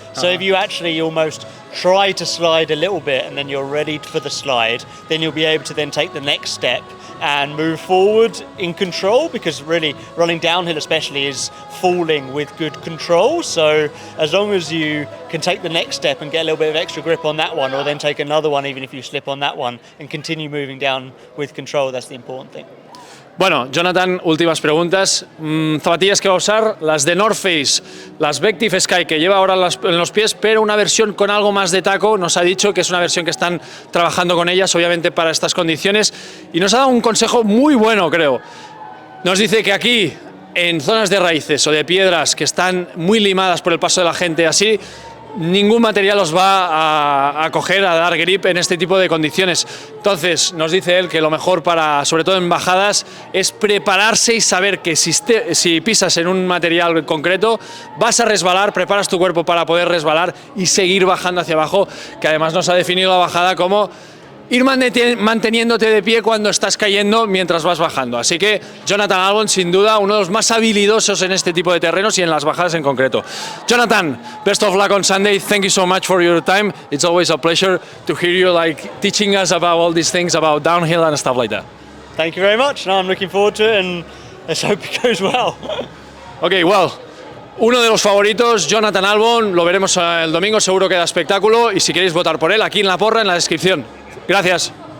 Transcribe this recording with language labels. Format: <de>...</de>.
<en>So if you actually almost try to slide a little bit and then you're ready for the slide, then you'll be able to then take the next step and move forward in control, because really running downhill especially is falling with good control. So as long as you can take the next step and get a little bit of extra grip on that one, or then take another one even if you slip on that one, and continue moving down with control, that's the important thing.</en> <es>Bueno, Jonathan, últimas preguntas. Zapatillas que va a usar, las de North Face, las Vective Sky que lleva ahora en los pies, pero una versión con algo más de taco. Nos ha dicho que es una versión que están trabajando con ellas, obviamente para estas condiciones, y nos ha dado un consejo muy bueno, creo. Nos dice que aquí, en zonas de raíces o de piedras que están muy limadas por el paso de la gente así, ningún material os va a coger, a dar grip en este tipo de condiciones. Entonces, nos dice él que lo mejor para, sobre todo en bajadas, es prepararse y saber que si pisas en un material concreto, vas a resbalar, preparas tu cuerpo para poder resbalar y seguir bajando hacia abajo, que además nos ha definido la bajada como ir manteniéndote de pie cuando estás cayendo mientras vas bajando. Así que Jonathan Albon, sin duda, uno de los más habilidosos en este tipo de terrenos y en las bajadas en concreto.</es> <en>Jonathan, best of luck on Sunday. Thank you so much for your time. It's always a pleasure to hear you like teaching us about all these things about downhill and stuff like that. Thank you very much. No, I'm looking forward to it, and let's hope it goes well. Okay, well,</en> <es>uno de los favoritos, Jonathan Albon, lo veremos el domingo, seguro que da espectáculo, y si queréis votar por él, aquí en la porra, en la descripción. Gracias.</es>